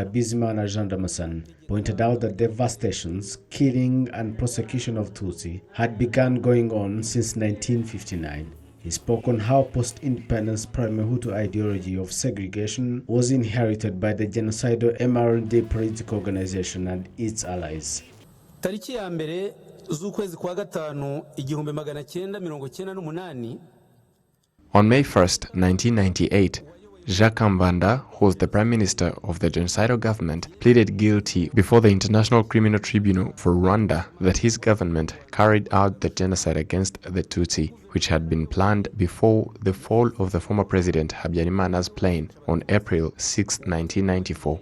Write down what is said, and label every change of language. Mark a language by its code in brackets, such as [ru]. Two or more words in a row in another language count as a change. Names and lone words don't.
[en] Bizimana Jean pointed out that devastations, killing and prosecution of Tutsi had begun going on since 1959. He spoke on how post-independence Parmehutu ideology of segregation was inherited by the genocidal MRND political organization and its allies. [rw] Tariki ya mbere z'ukwezi kwa gatanu 1998. [en] On May 1st, 1998, Jacques Kambanda, who was the Prime Minister of the genocidal government, pleaded guilty before the International Criminal Tribunal for Rwanda that his government carried out the genocide against the Tutsi, which had been planned before the fall of the former President Habyarimana's plane on April 6, 1994.